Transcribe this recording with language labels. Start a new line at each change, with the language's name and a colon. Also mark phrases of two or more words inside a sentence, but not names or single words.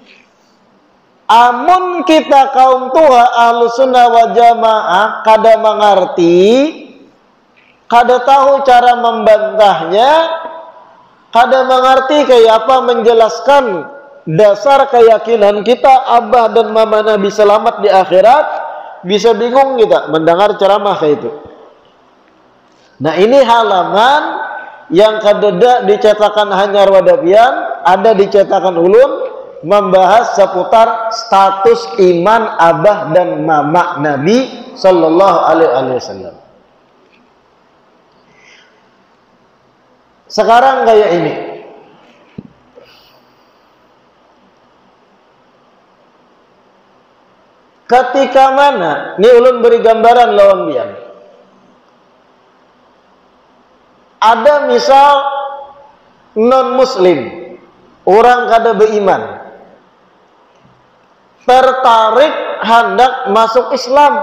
Banjar: Amun kita kaum tua
Arabic: أهل السنة والجماعة
Banjar: kada mengerti, kada tahu cara membantahnya, kada mengerti kayak apa menjelaskan dasar keyakinan kita abah dan mama Nabi selamat di akhirat, bisa bingung kita mendengar ceramah kayak itu. Nah, ini halaman yang kadeda dicetakan Hanyar Wadapian, ada dicetakan ulun, membahas seputar status iman abah dan mama Nabi
Arabic: صلى الله عليه وسلم.
Banjar: Sekarang kayak ini, Ketika mana? Ini ulun beri gambaran lawan biang. Ada misal non muslim, orang kada beriman, tertarik hendak masuk Islam.